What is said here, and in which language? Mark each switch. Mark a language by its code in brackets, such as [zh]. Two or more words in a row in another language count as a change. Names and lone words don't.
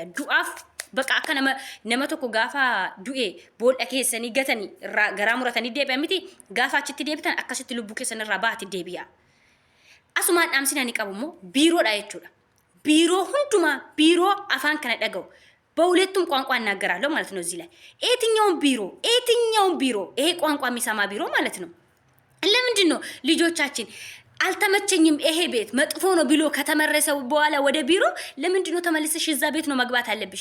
[om] Du'aaf baqa akka nama tokko gaafa du'e boolla keessanii gatanii irraa garaa muratanii deebi'an miti gaafa achitti deebitan akkasitti lubbuu keessan irraa bahaati deebi'a. Asumaan dhaamsina ni qabu immoo biiroodha jechuudha. Biiroo hundumaa biiroo afaan kana dhaga'u. [am] በሁለቱም ቋንቋ እናገራለሁ ማለት ነው። እዚህ ላይ የትኛውን ቢሮ ይሄ ቋንቋ የሚሰማ ቢሮ ማለት ነው። ለምንድን ነው ልጆቻችን አልተመቸኝም ይሄ ቤት መጥፎ ነው ብሎ ከተመረሰው በኋላ ወደ ቢሮ ለምንድን ነው ተመልሰሽ እዛ ቤት ነው መግባት አለብሽ?